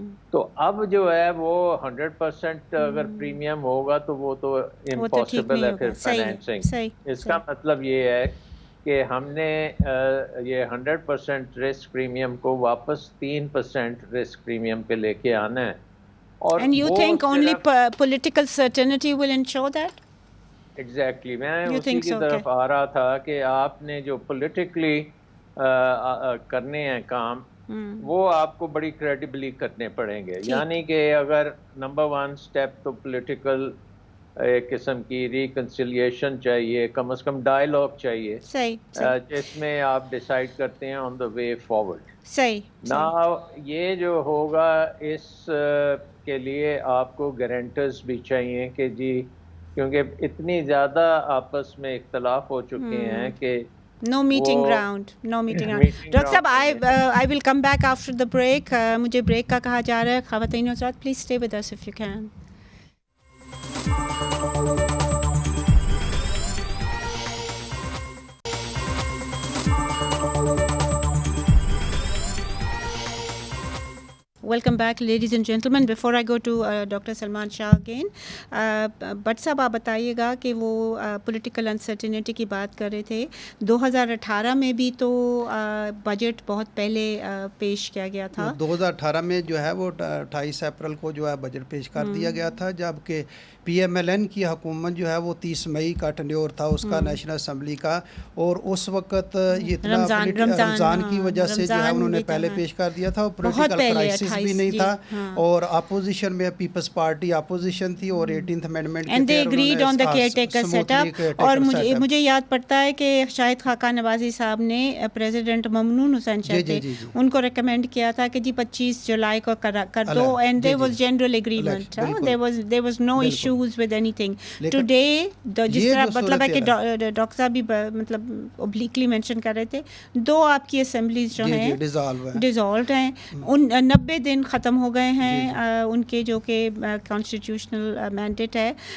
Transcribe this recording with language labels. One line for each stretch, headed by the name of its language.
Urdu: تو اب جو ہے وہ 100% اگر پریمیم ہوگا تو وہ تو امپاسبل ہے پھر فائنینسنگ. اس کا مطلب یہ ہے کہ ہم نے یہ 100% رسک پریمیم کو واپس 3% رسک پریمیم پہ لے کے آنا ہے.
English: And you think only political certainty will ensure that? Exactly.
Urdu: میں اسی کی طرف آ رہا تھا کہ آپ نے جو پولیٹیکلی کرنے ہیں کام وہ آپ کو بڑی کریڈیبلی کرنے پڑیں گے. یعنی کہ اگر نمبر 1 اسٹیپ تو پولیٹیکل ایک قسم کی ریکنسیلیشن چاہیے, کم از کم ڈائیلاگ چاہیے جس میں آپ ڈیسائیڈ کرتے ہیں
English: On the way forward.
Urdu: نا یہ جو ہوگا اس کے لیے آپ کو گارنٹرز بھی چاہیے کہ جی, کیونکہ اتنی زیادہ آپس میں اختلاف ہو چکے ہیں کہ
English: no meeting ground. Doctor صاحب I will come back after the break.
Urdu: مجھے بریک کا کہا جا رہا ہے. خواتین و حضرات
English: please stay with us if you can. Welcome back ladies and gentlemen. Before I go to Dr.
Urdu: Salman Shah again, but صاحب آپ بتائیے گا کہ وہ پولیٹیکل انسرٹینٹی کی بات کر رہے تھے. 2018 میں بھی تو بجٹ بہت پہلے پیش کیا گیا تھا. 2018 میں جو ہے وہ 28 اپریل کو جو ہے بجٹ پیش کر دیا گیا تھا, جبکہ PMLN کی حکومت جو ہے وہ 30 مئی کا ٹینیور تھا اس کا نیشنل اسمبلی کا, اور اس وقت یہ اتنا رمضان کی وجہ سے جو ہے انہوں نے پہلے پیش کر دیا تھا. پولیٹیکل کرائسس بھی نہیں تھا, اور اپوزیشن میں پیپلز پارٹی اپوزیشن تھی, اور 18th amendment
English: And they agreed on the caretaker set up.
Urdu: اور مجھے یاد پڑتا ہے کہ شاہد خاقان نوازی صاحب نے پریزیڈنٹ ممنون حسین شاہ تھے ان کو ریکمینڈ کیا تھا کہ جی 25 جولائی کو کر دو,
English: And there was general agreement, there was no issues with anything.
Urdu: Today جس طرح مطلب ہے کہ ڈاکٹر صاحب بھی مطلب اوبلیکلی مینشن کر رہے تھے, 2 آپ کی اسمبلیز جو ہیں ڈیزالوڈ ہیں, ان 90 دن ختم ہو گئے ہیں ان کے جو کہ کانسٹیٹیوشنل مینڈیٹ ہے.